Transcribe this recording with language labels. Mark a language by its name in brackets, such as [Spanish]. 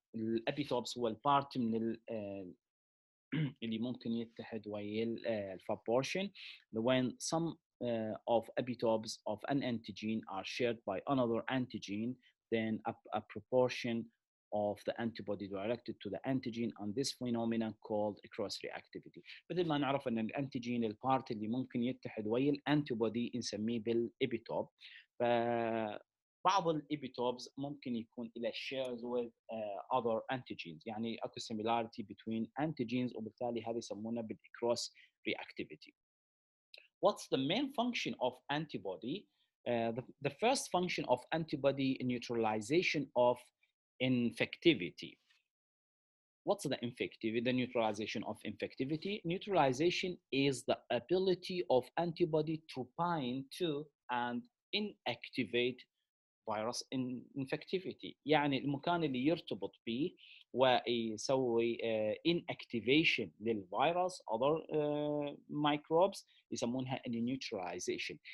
[Arabic] الابيتوبس هو البارت من اللي ممكن يتحد ويا الفابورشن [English] when some of epitopes of an antigen are shared by another antigen, then a proportion of the antibody directed to the antigen, and this phenomenon called cross reactivity. [Arabic] مثل ما نعرف ان الانتيجين البارت اللي ممكن يتحد ويا الانتيبودي نسميه بالابيتوب. بعض الابيتوبز ممكن يكون إلى [English] shares with other antigens، [Arabic] يعني اكو [English] similarity between antigens، [Arabic] وبالتالي هذا يسمونه بالcross reactivity. [English] What's the main function of antibody? The first function of antibody neutralization of infectivity. What's the infectivity? The neutralization of infectivity. Neutralization is the ability of antibody to bind to and inactivate فيروس infectivity، [Arabic] يعني المكان اللي يرتبط به ويسوي inactivation للفيروس [English] other microbes [Arabic] يسمونها [English] neutralization.